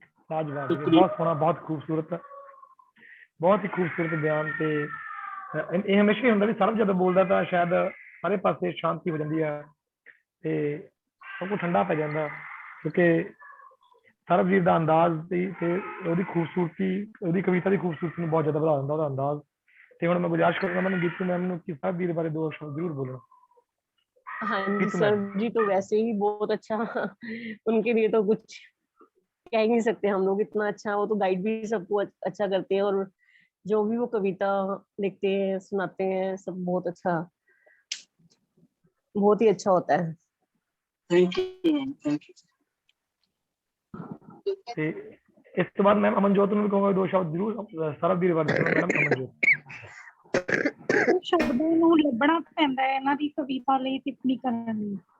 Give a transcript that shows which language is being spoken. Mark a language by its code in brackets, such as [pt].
[hi] लाजवाब, बहुत सोहना, बहुत खूबसूरत, बहुत ही खूबसूरत बयान। [pa] ਤੇ ਇਹ ਹਮੇਸ਼ਾ ਹੀ ਹੁੰਦਾ ਵੀ ਸਰਬ ਜਦੋਂ ਬੋਲਦਾ ਤਾਂ ਸ਼ਾਇਦ ਸਾਰੇ ਪਾਸੇ ਸ਼ਾਂਤੀ ਹੋ ਜਾਂਦੀ ਹੈ ਤੇ ਸਭ ਕੁਝ ਠੰਡਾ ਪੈ ਜਾਂਦਾ, ਕਿਉਂਕਿ ਸਰਬਜੀਤ ਦਾ ਅੰਦਾਜ਼ ਤੇ ਉਹਦੀ ਖੂਬਸੂਰਤੀ, ਉਹਦੀ ਕਵਿਤਾ ਦੀ ਖੂਬਸੂਰਤੀ ਨੂੰ ਬਹੁਤ ਜ਼ਿਆਦਾ ਵਧਾ ਦਿੰਦਾ ਉਹਦਾ ਅੰਦਾਜ਼। ਤੇ ਹੁਣ ਮੈਂ ਗੁਜ਼ਾਰਿਸ਼ ਕਰਾਂਗਾ ਮੈਨੂੰ ਗੀਤੂ ਮੈਮ ਨੂੰ ਕਿ ਸਰਬਜੀਤ ਬਾਰੇ ਦੋ ਸ਼ਬਦ ਜ਼ਰੂਰ ਬੋਲਣਾ। हाँ जी, गीतू सर मैम। [hi] जी तो वैसे ही बहुत अच्छा उनके लिए तो कुछ कह ही नहीं सकते हम लोग, इतना अच्छा वो तो गाइड भी सबको अच्छा करते हैं और जो भी वो कविता लिखते हैं सुनाते हैं सब बहुत अच्छा, बहुत ही अच्छा होता है। [en] Thank you ma'am, thank you. [pa] ਤੇ ਇਸ ਤੋਂ ਬਾਅਦ ਮੈਮ ਅਮਨਜੋਤ ਨੂੰ ਵੀ ਕਹੂੰਗਾ ਦੋ ਸ਼ਬਦ ਜ਼ਰੂਰ ਸਰਬਜੀਤ ਬਾਰੇ ਦੱਸਣਾ। ਮੈਡਮ ਅਮਨਜੋਤ। ਸ਼ਬਦਾਂ ਨੂੰ ਲੱਭਣਾ ਪੈਂਦਾ ਹੈ ਇਹਨਾਂ ਦੀ ਕਵਿਤਾ ਲਈ ਟਿੱਪਣੀ ਕਰਨ ਲਈ।